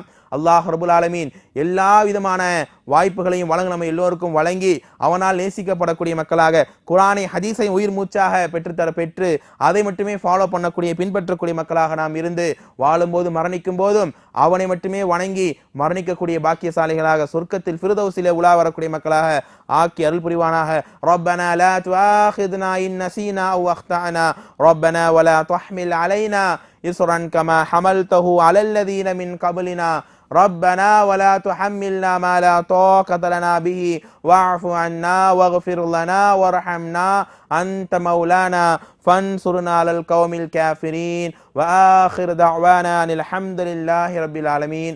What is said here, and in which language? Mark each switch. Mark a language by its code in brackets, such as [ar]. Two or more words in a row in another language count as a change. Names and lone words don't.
[ar] الله رب العالمين [ta] எல்லா விதமான வாய்ப்புகளையும் வழங்க நம்ம எல்லோருக்கும் வழங்கி அவனால் நேசிக்கப்படக்கூடிய மக்களாக, குர்ஆனை ஹதீஸை உயிர் மூச்சாக பெற்று அதை மட்டுமே ஃபாலோ பண்ணக்கூடிய பின்பற்றக்கூடிய மக்களாக நாம் இருந்து வாழும்போது மரணிக்கும் போதும் அவனை மட்டுமே வணங்கி மரணிக்கக்கூடிய பாக்கியசாலிகளாக சொர்க்கத்தில் ஃபிர்தௌஸிலே உலா வரக்கூடிய மக்களாக ஆக்கி அருள் புரிவானாக. [ar] ربنا لا تؤاخذنا إن نسينا أو أخطأنا ربنا ولا تحمل علينا إصرا كما حملته على الذين من قبلنا ربنا ولا تحملنا ما لا طاقة لنا به واعف عنا واغفر لنا وارحمنا أنت مولانا فانصرنا على القوم الكافرين وآخر دعوانا أن الحمد لله رب العالمين.